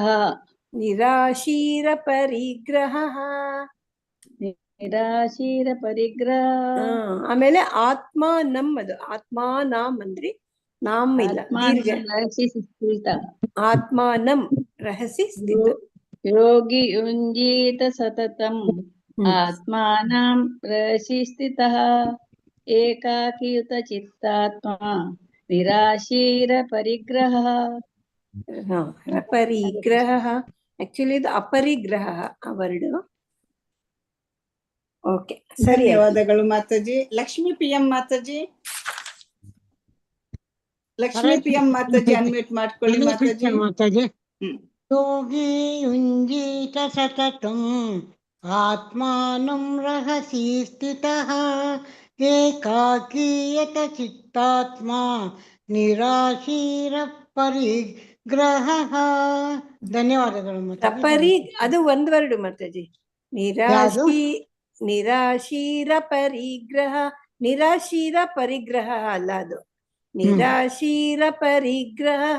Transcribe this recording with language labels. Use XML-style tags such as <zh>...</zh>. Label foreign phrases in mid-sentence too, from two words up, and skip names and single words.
<sa>ನಿರಾಶೀರ ಪರಿಗ್ರಹ. ನಿರಾಶೀರ ಪರಿಗ್ರಹ.</sa> <kn>ಆಮೇಲೆ ಆತ್ಮ ನಮ್ಮದು ಆತ್ಮ ನಾಮ್ ಅಂದ್ರೆ ನಾಮ್ ಇಲ್ಲ, ದೀರ್ಘ.</kn> <sa>ಆತ್ಮ ನಮ್ ರಹಸಿ ಸ್ಥಿತ. ಯೋಗಿ ಯುಂಜೀತ ಸತತಂ ಆತ್ಮಾನಂ ರಹಸಿ ಸ್ಥಿತಃ ಏಕಾಕಿಯುತ ಚಿತ್ತಾತ್ಮ ನಿರಾಶೀರ ಪರಿಗ್ರಹ.</sa> <kn>ಪರಿಗ್ರಹ ಆಕ್ಚುಲಿ ಇದು ಅಪರಿಗ್ರಹ ಆ ವರ್ಡ್. ಓಕೆ, ಸರಿ. ಧನ್ಯವಾದಗಳು ಮಾತಾಜಿ. ಲಕ್ಷ್ಮಿ PM ಮಾತಾಜಿ, ಲಕ್ಷ್ಮಿ PM ಮಾತಾಜಿ ಅನ್ಮ್ಯೂಟ್ ಮಾಡ್ಕೊಳ್ಳಿ ಮಾತಾಜಿ.</kn> <sa>ಮಾತಾಜಿ. ಯೋಗಿ ಯುಂಜೀತ ಸತತಂ ಆತ್ಮಾನಂ ರಹಸಿ ಸ್ಥಿತಃ ಏಕಾಕೀಯತ ಚಿತ್ತಾತ್ಮ ನಿರಾಶೀರ ಪರಿಗ್ರಹ.</sa> <kn>ಧನ್ಯವಾದಗಳು ಮಾತಾಜಿ. ಅದು ಒಂದ್ ವರ್ಡ್ ಮಾತಾಜಿ.</kn> <sa>ನಿರಾಶೀರ ಪರಿಗ್ರಹ, ನಿರಾಶೀರ ಪರಿಗ್ರಹ</sa> <kn>ಅಲ್ಲ, ಅದು</kn> <sa>ನಿರಾಶೀರ ಪರಿಗ್ರಹ.</sa>